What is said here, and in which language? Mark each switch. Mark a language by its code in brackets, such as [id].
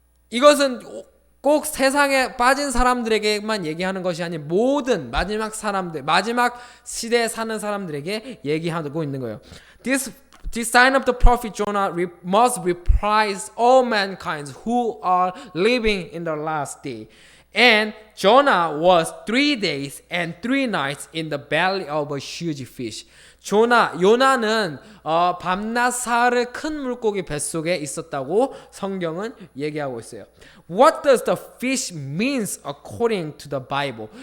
[ko] 이것은 꼭 세상에 빠진 사람들에게만 얘기하는 것이 아닌 모든 마지막 사람들, 마지막 시대에 사는 사람들에게 얘기하고 있는 거예요. [en] This sign of the prophet Jonah must reprise all mankind who are living in the last day. And Jonah was 3 days and 3 nights in the belly of a huge fish. [ko] 요나는 밤낮 사흘을 큰 물고기 뱃속에 있었다고 성경은 얘기하고 있어요. [en] What does the fish means according to the Bible?